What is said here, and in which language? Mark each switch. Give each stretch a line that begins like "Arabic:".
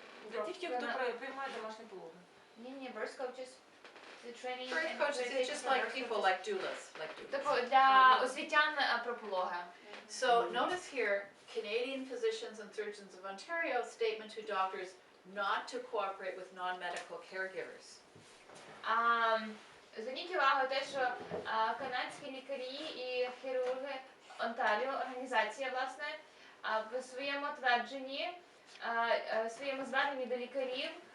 Ukrainian: Для тих, хто приймає домашні пологи.
English: Ні, birth coaches. Birth coaches, it's just like people like doulas.
Ukrainian: Тобто для освітян про пологи.
English: So notice here, Canadian Physicians and Surgeons of Ontario statement to doctors not to cooperate with non-medical caregivers.
Ukrainian: Зверніть увагу те, що канадські лікарі і хірурги Онтаріо, організація, власне, в своєму твердженні, в своєму зверненні до лікарів